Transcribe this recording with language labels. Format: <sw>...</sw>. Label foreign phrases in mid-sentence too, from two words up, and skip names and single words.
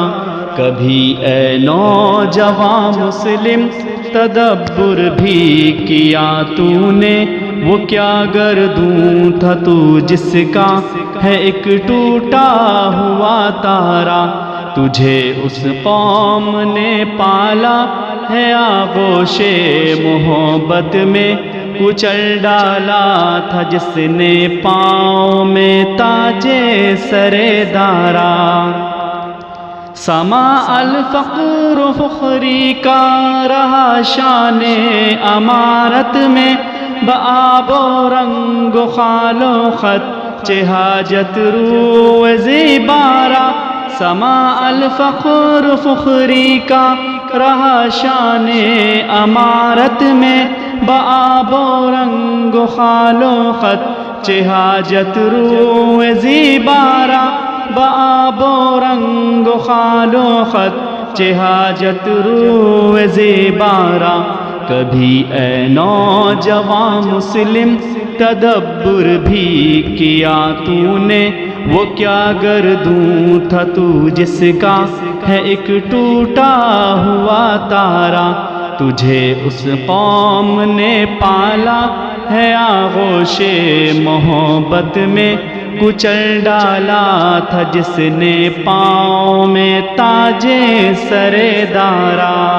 <ur>کبھی اے نوجوان مسلم تدبر بھی کیا تو نے، وہ کیا گردوں تھا تو جس کا ہے ایک ٹوٹا ہوا تارا، تجھے اس قوم نے پالا ہے آغوش محبت میں، کچل ڈالا تھا جس نے پاؤں میں تاج سر دارا۔ سما</ur> <ar>الفقر فخری</ar> <ur>کا رہا شان امارت میں،</ur> <fa>بآب و رنگ و خال و خط چہ حاجت رو زیبارہ،</fa> <ur>سما الفقر فخری کا رہا شان امارت میں،</ur> <fa>بآب و رنگ و خال و خط چہ حاجت رو زیبارہ، بآب و رنگ و خال و خط چہ حاجت رو زیبارہ۔</fa> <ur>کبھی اے نوجوان مسلم تدبر بھی کیا تو نے، وہ کیا گردوں تھا تو جس کا ہے ایک ٹوٹا ہوا تارا، تجھے اس قوم نے پالا ہے آغوش محبت میں، کچل ڈالا تھا جس نے پاؤں میں تاج سر دارا۔</ur>